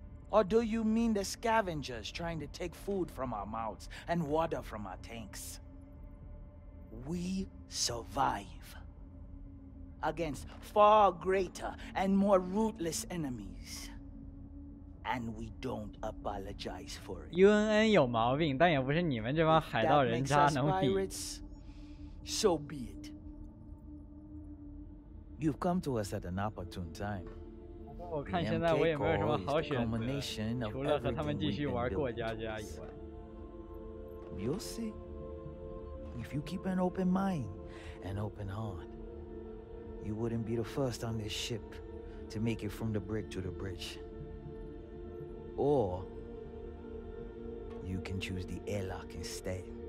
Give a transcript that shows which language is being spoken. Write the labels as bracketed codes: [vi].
[en] Or do you mean the scavengers trying to take food from our mouths and water from our tanks? We survive against far greater and more ruthless enemies. And we don't apologize for it. [zh] UNN 有毛病，但也不是你们这帮海盗人渣能比。 [en] So be it. You've come to us at an opportune time. [zh] 我看现在我也没有什么好选择，除了和他们继续玩过家家以外。 [en] You'll see. If you keep an open mind and open heart, you wouldn't be the first on this ship to make it from the brig to the bridge. Or you can choose the airlock instead.